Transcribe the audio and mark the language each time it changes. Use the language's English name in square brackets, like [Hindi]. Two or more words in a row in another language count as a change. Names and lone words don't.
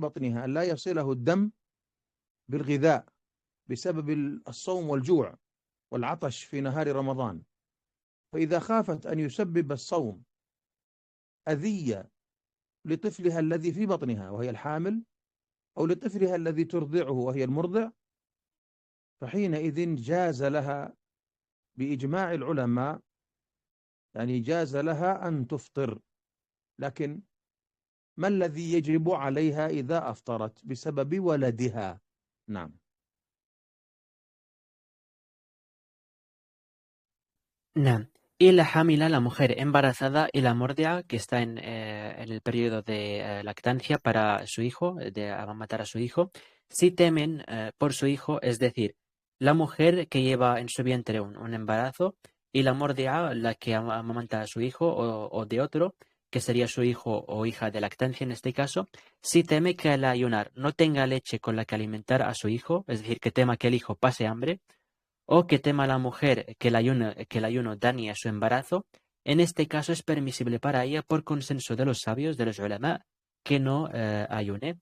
[Arabic] بطنها أن لا يصله الدم بالغذاء بسبب الصوم والجوع والعطش في نهار رمضان، فإذا خافت أن يسبب الصوم أذية لطفلها الذي في بطنها وهي الحامل، أو لطفلها الذي ترضعه وهي المرضع، فحينئذ جاز لها بإجماع العلماء، يعني جاز لها أن تفطر. لكن ما الذي يجب عليها إذا أفطرت بسبب ولدها؟ نعم. نعم. [Spanish] Y la hamila, la mujer embarazada, y la mordia, que está en el periodo de lactancia para su hijo, de amamantar a su hijo, si temen por su hijo, es decir, la mujer que lleva en su vientre un embarazo, y la mordia, la que amamanta a su hijo o de otro, que sería su hijo o hija de lactancia en este caso, si teme que al ayunar no tenga leche con la que alimentar a su hijo, es decir, que tema que el hijo pase hambre, o que tema la mujer que el ayuno dañe a su embarazo, en este caso es permisible para ella, por consenso de los sabios, de los ulama, que no ayune.